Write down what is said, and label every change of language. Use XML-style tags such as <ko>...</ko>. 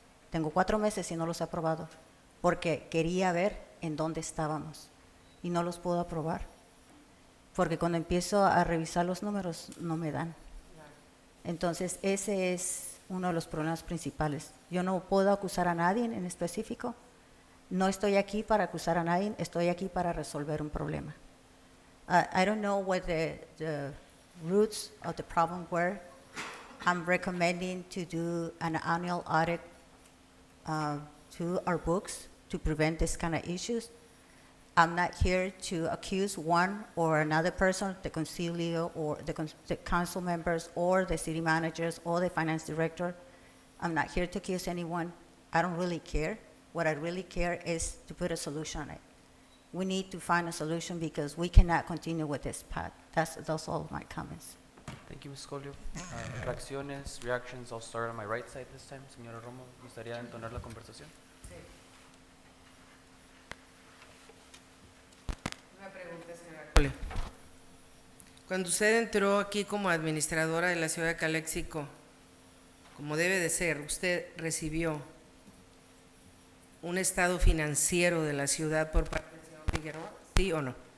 <es>Tengo 4 meses y no los he aprobado, porque quería ver en dónde estábamos y no los puedo aprobar, porque cuando empiezo a revisar los números no me dan. Entonces, ese es uno de los problemas principales. Yo no puedo acusar a nadie en específico. No estoy aquí para acusar a nadie, estoy aquí para resolver un problema.</es> <en>I don't know what the roots of the problem were. I'm recommending to do an annual audit to our books to prevent this kind of issues. I'm not here to accuse one or another person, the concilio or the council members or the city managers or the finance director. I'm not here to accuse anyone. I don't really care. What I really care is to put a solution on it. We need to find a solution because we cannot continue with this path. That's all my comments. Thank you, Ms. Colio.</en> <es>Reacciones,</es> <en>reactions, I'll start on my right side this time.</en> <es>Señora Romo, ¿gustaría entonar la conversación? Una pregunta, señora Colio. Cuando usted entró aquí como administradora de la ciudad de Calexico, como debe de ser, usted recibió un estado financiero de la ciudad por parte del señor Figueroa, ¿sí o no?</es>